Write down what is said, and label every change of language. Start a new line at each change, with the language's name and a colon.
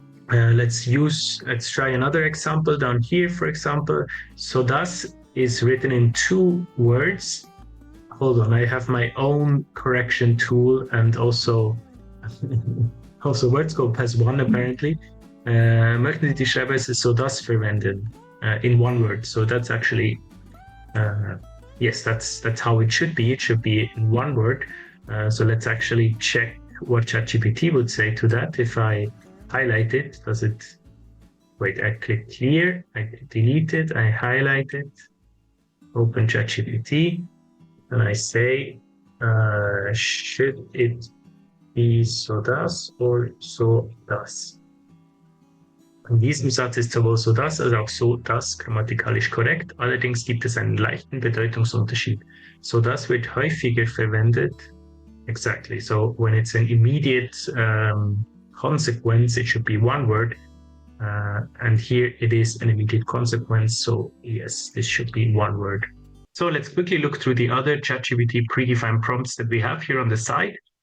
English: Let's try another example down here, for example. So das is written in 2 words. Hold on, I have my own correction tool, and also WORDSCOPE has one apparently.
German: Möchten Sie die Schreibweise so das verwenden
English: in 1 word? So that's actually, yes, that's how it should be. It should be in 1 word. So let's actually check what ChatGPT would say to that. If I highlight it, does it, wait, I click clear, I delete it, I highlight it, open ChatGPT, and I say, should it be so das or so das?
German: In diesem Satz ist sowohl so das als auch so das grammatikalisch korrekt, allerdings gibt es einen leichten Bedeutungsunterschied. So das wird häufiger verwendet.
English: Exactly. So when it's an immediate consequence, it should be 1 word. And here it is an immediate consequence. So yes, this should be 1 word. So let's quickly look through the other ChatGPT predefined prompts that we have here on the side.